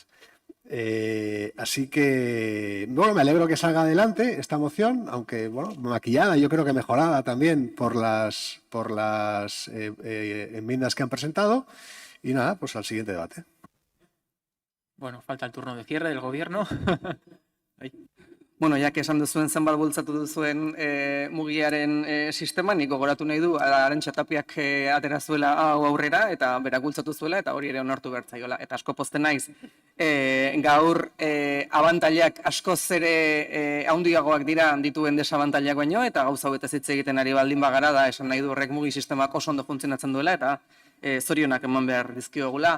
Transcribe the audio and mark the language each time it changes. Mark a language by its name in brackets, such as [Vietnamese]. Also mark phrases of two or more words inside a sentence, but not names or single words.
[Spanish] Así que, bueno, me alegro que salga adelante esta moción, aunque, bueno, maquillada, yo creo que mejorada también por las enmiendas que han presentado. Y nada, pues al siguiente debate. Bueno, falta el turno de cierre del gobierno. [Basque] Bueno, jak esan duzuen zenbat bultzatu duzuen mugiaren sistema, nik gogoratu nahi du Arantxa Tapiak atera zuela hau aurrera eta berak bultzatu zuela eta hori ere onartu behar zaiola. Eta asko pozten naiz gaur abantailak askoz ere handiagoak dira dituen desabantailak baino eta gauza hauetaz hitz egiten ari baldin bagara da esan nahi du horrek mugi sistemak oso ondo funtzionatzen duela eta zorionak eman behar dizkiogula.